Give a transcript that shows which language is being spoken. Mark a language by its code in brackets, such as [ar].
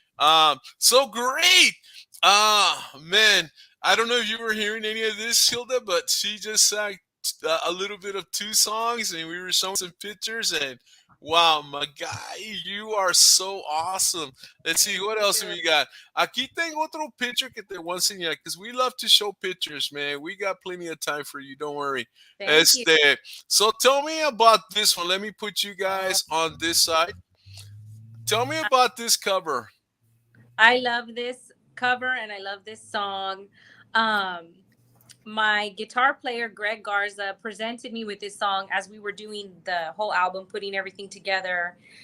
[en] So great. Man, I don't know if you were hearing any of this, Hilda, but she just sang a little bit of two songs, and we were showing some pictures, and wow, my guy, you are so awesome. Let's see, what else we got? [es] Aquí tengo otro picture que te voy a enseñar, [en] because we love to show pictures, man. We got plenty of time for you. Don't worry. Thank you. So tell me about this one. Let me put you guys on this side. Tell me about this cover. I love this cover and I love this song. My guitar player Greg Garza presented me with this song as we were doing the whole album, putting everything together.